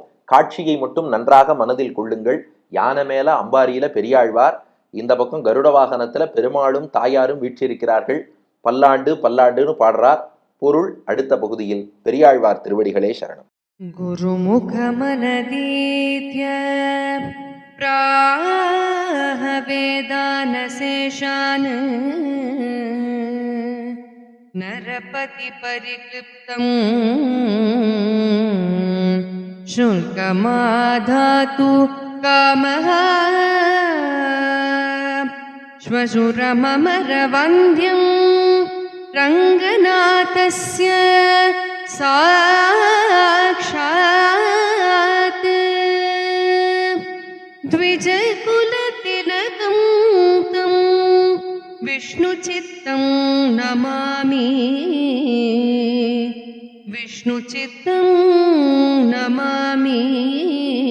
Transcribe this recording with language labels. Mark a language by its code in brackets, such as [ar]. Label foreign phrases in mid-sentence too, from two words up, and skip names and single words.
[ta] காட்சியை மட்டும் நன்றாக மனதில் கொள்ளுங்கள். யானை மேல அம்பாரியில பெரியாழ்வார், இந்த பக்கம் கருட வாகனத்துல பெருமாளும் தாயாரும் வீற்றிருக்கிறார்கள். பல்லாண்டு பல்லாண்டுன்னு பாடுறார். பொருள் அடுத்த பகுதியில். பெரியாழ்வார் திருவடிகளே சரணம். [sa] गुरुमुखमनधीत्य प्राहवे शेषान् नरपति परिक्लिप्तम् शुल्कमाधातु कामः श्वशुरममरवन्द्यं रङ्गनाथस्य साक्षात् द्विजकुलतिलकं तं विष्णुचित्तं नमामि विष्णुचित्तं नमामि।